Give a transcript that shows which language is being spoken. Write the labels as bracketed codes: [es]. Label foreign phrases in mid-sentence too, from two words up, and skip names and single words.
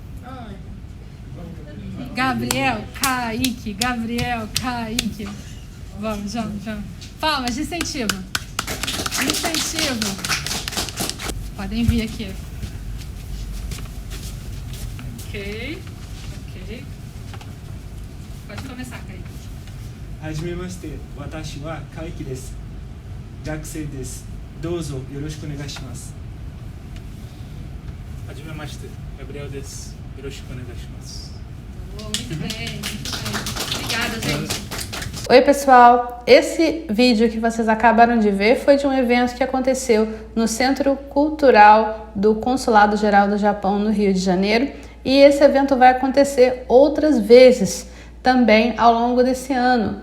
[pt] Gabriel, Kaique, Gabriel, Kaique. Vamos, vamos, vamos. Palmas de incentivo. Incentivo. Podem vir aqui. Ok, ok. Pode começar, Kaique. [ja] はじめまして、私はKaiqueです. 学生です。どうぞ、よろしくお願いします. はじめまして、Gabrielです. よろしくお願いします. [pt] Muito bem, muito bem. Obrigada, gente. Oi pessoal, esse vídeo que vocês acabaram de ver foi de um evento que aconteceu no Centro Cultural do Consulado Geral do Japão no Rio de Janeiro, e esse evento vai acontecer outras vezes também ao longo desse ano.